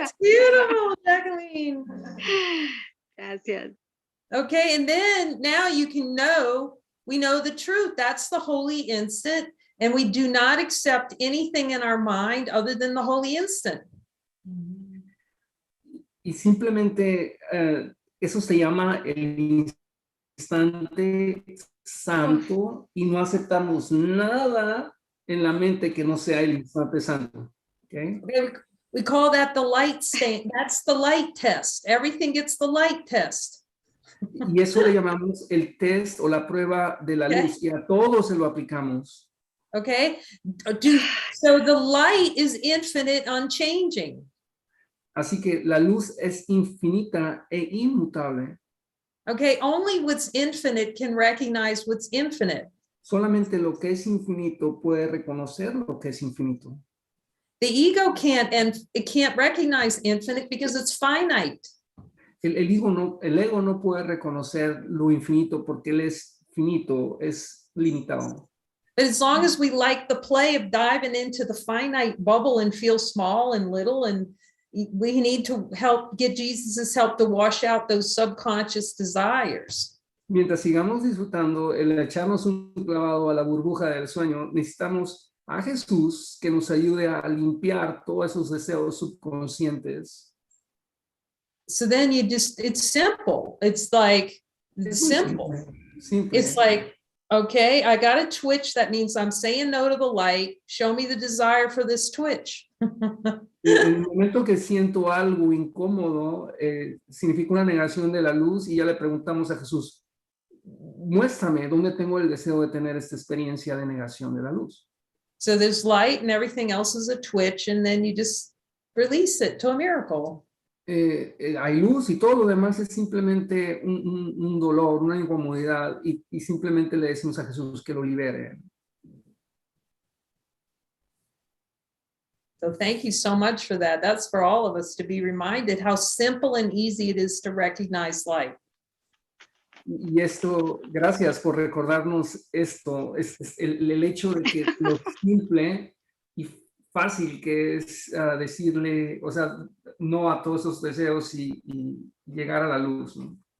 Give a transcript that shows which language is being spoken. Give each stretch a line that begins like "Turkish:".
English: it's beautiful, Jacqueline.
Spanish: Gracias.
English: Okay, and then now you can know, we know the truth. That's the holy instant, and we do not accept anything in our mind other than the holy instant.
Spanish: Y simplemente eso se llama el instante santo y no aceptamos nada en la mente que no sea el instante santo.
English: Okay? We call that the light stain. That's the light test. Everything gets the light test.
Spanish: Y eso le llamamos el test o la prueba de la luz y a todos se lo aplicamos.
English: Okay, so the light is infinite, unchanging.
Spanish: Así que la luz es infinita e inmutable.
English: Okay, only what's infinite can recognize what's infinite.
Spanish: Solamente lo que es infinito puede reconocer lo que es infinito.
English: The ego can't, and it can't recognize infinite because it's finite.
Spanish: El ego no puede reconocer lo infinito porque él es finito, es limitado.
English: But as long as we like the play of diving into the finite bubble and feel small and little, and we need to get Jesus's help to wash out those subconscious desires.
Spanish: Mientras sigamos disfrutando el echarnos un clavado a la burbuja del sueño, necesitamos a Jesús que nos ayude a limpiar todos esos deseos subconscientes.
English: So then it's simple. It's like, it's simple. Simple. It's like, okay, I got a twitch. That means I'm saying no to the light. Show me the desire for this twitch.
Spanish: En el momento que siento algo incómodo, significa una negación de la luz y ya le preguntamos a Jesús, muéstrame dónde tengo el deseo de tener esta experiencia de negación de la luz.
English: So there's light and everything else is a twitch, and then you just release it to a miracle.
Spanish: Hay luz y todo lo demás es simplemente un dolor, una incomodidad y simplemente le decimos a Jesús que lo libere.
English: So thank you so much for that. That's for all of us to be reminded how simple and easy it is to recognize light.
Spanish: Y esto, gracias por recordarnos esto, es el hecho de que lo simple y fácil que es decirle, o sea, no a todos esos deseos y llegar a la luz, ¿no?